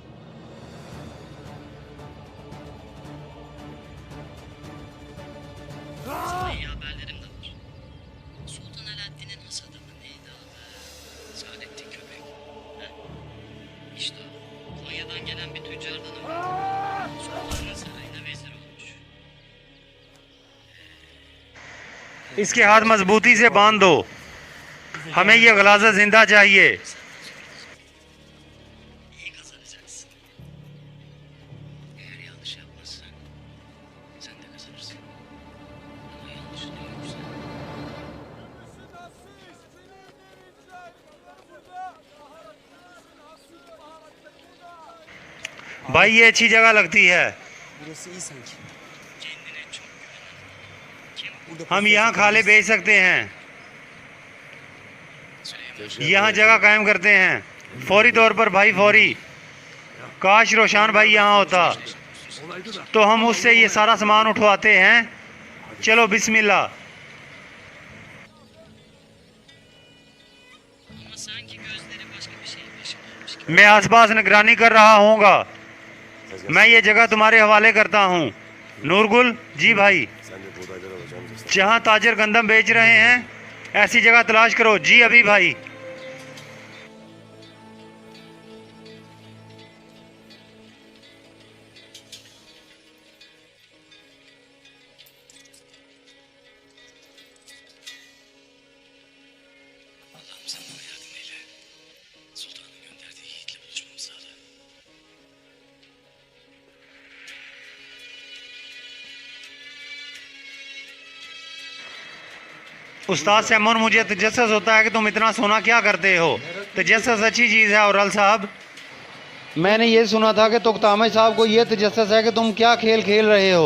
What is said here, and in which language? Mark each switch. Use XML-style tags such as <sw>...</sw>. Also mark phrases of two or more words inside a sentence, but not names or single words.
<tr>Sana iyi haberlerim de var. Sultan Alaaddin'in has adamı neydi adı? Saadettin Köpek. He? İşte o. Konya'dan gelen bir tüccardan öğrendim. Sultanın sarayına vezir olmuş.</tr> <ur>اس کے ہاتھ مضبوطی سے باندھ دو. ہمیں یہ غلاظا زندہ چاہیے.</ur> <tr>İyi kazanacaksın. Eğer yanlış yapmazsan sen de kazanırsın. Ama yanlışını görürsen</tr> <ur>بھائی، یہ اچھی جگہ لگتی ہے.</ur> <tr>Burası iyi sanki. kendine çok güven. Kim</tr> <ur>ہم یہاں کھالے بیچ سکتے ہیں، یہاں جگہ قائم کرتے ہیں فوری طور پر بھائی، فوری. کاش روشان بھائی یہاں ہوتا تو ہم اس سے یہ سارا سامان اٹھواتے ہیں. چلو بسم اللہ.</ur> <tr>Ama sanki gözleri başka bir şeyin peşindeymiş gibi.</tr> <ur>میں آس پاس نگرانی کر رہا ہوں گا۔ میں یہ جگہ تمہارے حوالے کرتا ہوں. نورگل جی بھائی,</ur> <tr>Sen de buğdaydan alacağım cesaret.</tr> <ur>جہاں تاجر گندم بیچ رہے ہیں ایسی جگہ تلاش کرو. جی ابھی بھائی.</ur> <tr>Allah'ım sen bana yardım eyle. Sultanın gönderdiği yiğitle buluşmamı sağla.</tr> <ur>استاد سیمن، مجھے تجسس ہوتا ہے کہ تم اتنا سونا کیا کرتے ہو. تجسس اچھی چیز ہے. اور ال صاحب، میں نے یہ سنا تھا کہ تختامش صاحب کو یہ تجسس ہے کہ تم کیا کھیل کھیل رہے ہو.</ur>